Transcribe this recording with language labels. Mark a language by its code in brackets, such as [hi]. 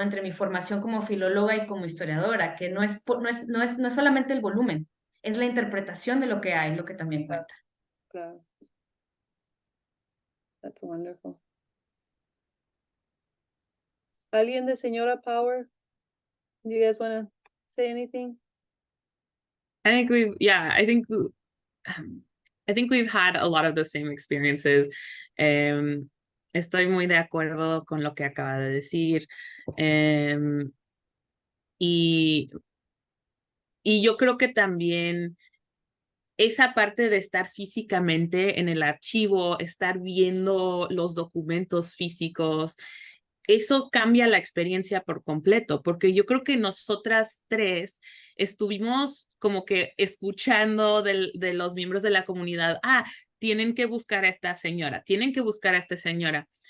[es] Entre mi formación como filóloga y como historiadora, que no es solamente el volumen, es la interpretación de lo que hay, lo que también cuenta. Claro. [en] That's wonderful. [es] ¿Alguien de Señora Power? [en] Do you guys want to say anything? I think I think we've had a lot of the same experiences. [es] Estoy muy de acuerdo con lo que acaba de decir. Y yo creo que también esa parte de estar físicamente en el archivo, estar viendo los documentos físicos, eso cambia la experiencia por completo, porque yo creo que nosotras tres estuvimos como que escuchando de los miembros de la comunidad, tienen que buscar a esta señora, tienen que buscar a esta señora.